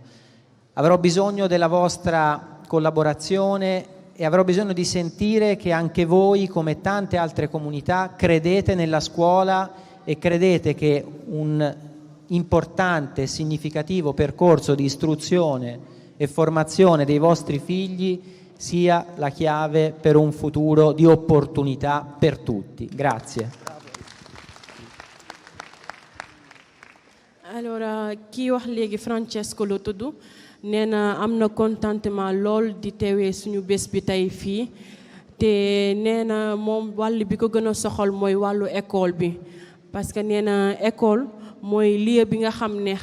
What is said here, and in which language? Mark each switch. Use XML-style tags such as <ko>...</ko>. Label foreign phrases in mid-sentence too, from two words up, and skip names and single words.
<it>Avrò bisogno della vostra collaborazione e avrò bisogno di sentire che anche voi, come tante altre comunità, credete nella scuola e credete che un importante e significativo percorso di istruzione e formazione dei vostri figli sia la chiave per un futuro di opportunità per tutti. Grazie.</it> <wo>alors kii wax léegi Francesco la tudd nee na am na contentement lool di teewee suñu bés bi tey fii te nee na moom wàll bi ko gën a soxal mooy wàllu école bi</wo> <fr>parce que</fr> <wo>nee na école mooy lieu bi nga xam ne</wo>